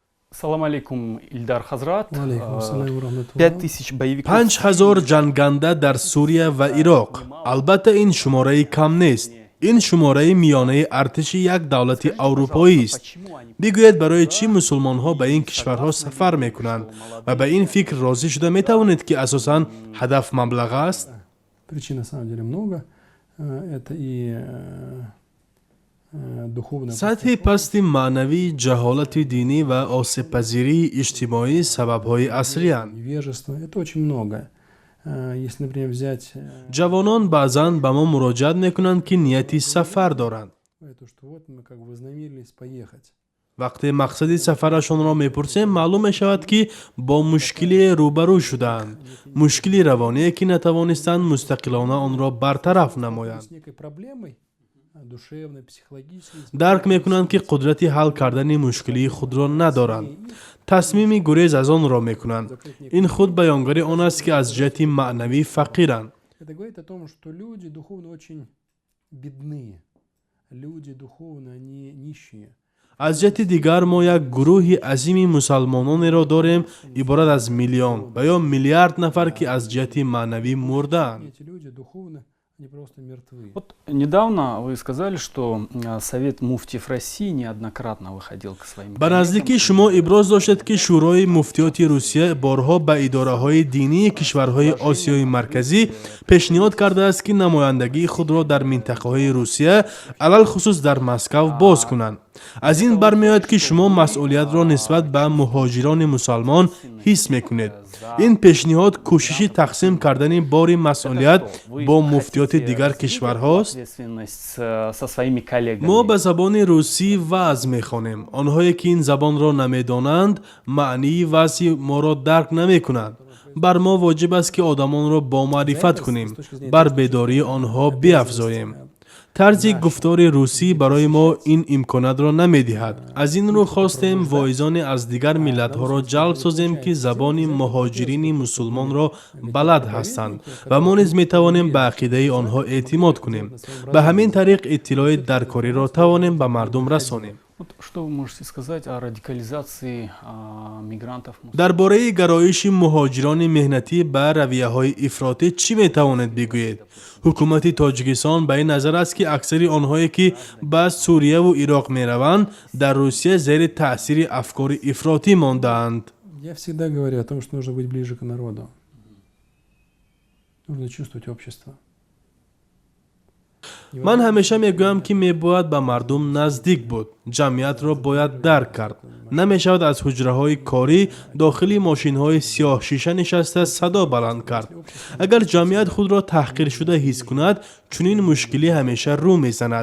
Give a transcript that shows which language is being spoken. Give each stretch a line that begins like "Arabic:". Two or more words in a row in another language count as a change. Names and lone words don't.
Arabic: سلام عليكم, Ильдар Хазрат. عليكم السلام و رحمة الله.
Russian: 5000 боевиков.
Tajik: 5000 ҷанганда дар Сурия ва Ироқ. Албатта ин шумораи кам нест. ин шумораи миёнаи артиши як давлати аврупоист. бигӯед барои чӣ мусулмонҳо ба ин кишварҳо сафар мекунанд ва ба ин фикр розӣ шуда метавонед ки асосан ҳадаф маблағ аст?
Russian: Причин на самом деле много. Это и духовная
Tajik: сатҳи пасти маънавӣ, ҷаҳолати динӣ ва осебпазирии иҷтимоӣ сабабҳои аслиянд.
Russian: невежество. Это очень много. Если, например, взять
Tajik: ҷавонон баъзан ба мо муроҷиат мекунанд ки нияти сафар доранд.
Russian: то, что вот мы как бы вознамерились поехать.
Tajik: вақте мақсади сафарашонро мепурсем, маълум мешавад ки бо мушкилие рӯбарӯ шудаанд. мушкили равоние ки натавонистанд мустақилона онро бартараф намоянд.
Russian: С некой проблемой душевной, психологической.
Tajik: дарк мекунанд ки қудрати ҳал кардани мушкилии худро надоранд. тасмими гурез аз онро мекунанд. ин худ баёнгари он аст ки аз ҷиҳати маънавӣ фақиранд.
Russian: Это говорит о том, что люди духовно очень бедные. Люди духовно, они нищие.
Tajik: аз ҷиҳати дигар мо як гурӯҳи азими мусалмононеро дорем, иборат аз миллион ва ё миллиард нафар ки аз ҷиҳати маънавӣ мурдаанд.
Russian: Эти люди духовно, они просто мертвы. Вот недавно вы сказали, что Совет муфтиев России неоднократно выходил к своим
Tajik: ба наздики шумо иброз доштед ки шӯрои муфтиёти Русия борҳо ба идораҳои динии кишварҳои Осиёи Марказӣ пешниҳод кардааст ки намояндагии худро дар минтақаҳои Русия, алалхусус дар Москав боз кунанд. аз ин бармеояд ки шумо масъулиятро нисбат ба муҳоҷирони мусалмон ҳис мекунед. ин пешниҳод кӯшиши тақсим кардани бори масъулият бо муфтиёти дигар кишварҳост.
Russian: ответственность со своими коллегами.
Tajik: мо ба забони русӣ ваъз мехонем. онҳое ки ин забонро намедонанд, маънии ваъзи моро дарк намекунанд. бар мо воҷиб аст ки одамонро бомаърифат кунем, бар бедории онҳо биафзоем. тарзи гуфтори русӣ барои мо ин имконатро намедиҳад. аз ин рӯ хостем воизоне аз дигар миллатҳоро ҷалб созем ки забони муҳоҷирини мусулмонро балад ҳастанд ва мо низ метавонем ба ақидаи онҳо эътимод кунем. ба ҳамин тариқ иттилои даркориро тавонем ба мардум расонем.
Russian: Вот что вы можете сказать о радикализации мигрантов?
Tajik: дар бораи гароиши муҳоҷирони меҳнатӣ ба равияҳои ифротӣ чӣ метавонед бигӯед? ҳукумати Тоҷикистон ба ин назар аст ки аксари онҳое ки ба Сурияву Ироқ мераванд, дар Русия зери таъсири афкори ифротӣ мондаанд.
Russian: Я всегда говорю о том, что нужно быть ближе к народу. Нужно чувствовать общество.
Tajik: ман ҳамеша мегӯям ки мебояд ба мардум наздик буд. ҷамъиятро бояд дарк кард. намешавад аз ҳуҷраҳои корӣ дохили мошинҳои сиёҳшиша нишаста садо баланд кард. агар ҷамъият худро таҳқиршуда ҳис кунад, чунин мушкилӣ ҳамеша рӯ мезанад.